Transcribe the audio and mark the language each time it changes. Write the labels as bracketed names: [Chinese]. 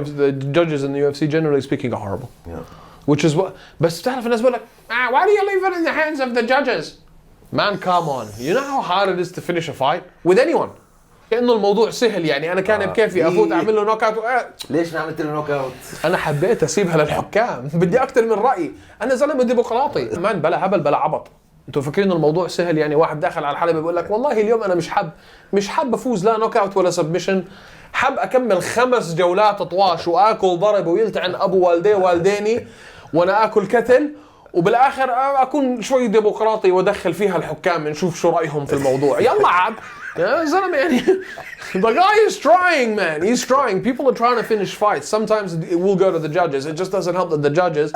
[English] The judges in the UFC generally speaking are horrible. Which is what. [Arabic] بس تعرف الناس بقول لك [English] why do you leave it in the hands of the judges? Man, come on. You know how hard it is to finish a fight with anyone. [Arabic] كأنه الموضوع سهل يعني. أنا كان بكيفي أفوت أعمل له نوك أوت. ليش ما عملت له نوك أوت؟ أنا حبيت أسيبها للحكام. بدي أكتر من رأيي. أنا زلمة ديمقراطي. مان بلا هبل بلا عبط. أنتوا فاكرين الموضوع سهل يعني؟ واحد داخل على الحلبة بيقول لك والله اليوم أنا مش حاب أفوز لا نوك أوت ولا سبمشن. حاب أكمل 5 جولات طواش وآكل ضرب ويلتعن أبو والديه والديني وأنا آكل كتل، وبالآخر أكون شوي ديمقراطي وأدخل فيها الحكام نشوف شو رأيهم في الموضوع. يلا عاد يا زلمة يعني. [English] The guy is trying, man. He's trying. People are trying to finish fights. Sometimes it will go to the judges. It just doesn't help that the judges.